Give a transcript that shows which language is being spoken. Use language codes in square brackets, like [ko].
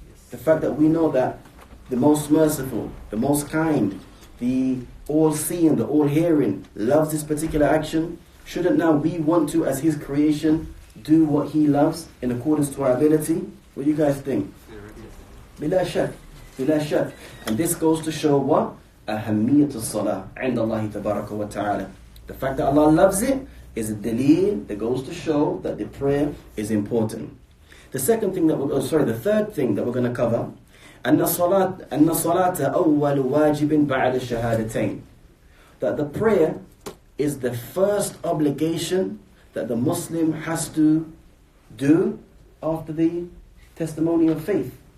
[en] The fact that we know that the most merciful, the most kind, the all-seeing, the all-hearing loves this particular action, shouldn't now we want to, as His creation, do what He loves in accordance to our ability? What do you guys think? Bila shak. Bila shak. And this goes to show what? [ar] أهمية الصلاة عند الله تبارك وتعالى. [en] The fact that Allah loves it is a dalil that goes to show that the prayer is important. The third thing that we're going to cover, [ar] أن الصلاة أول واجب بعد الشهادتين. [en] That the prayer is the first obligation that the Muslim has to do after the testimony of faith.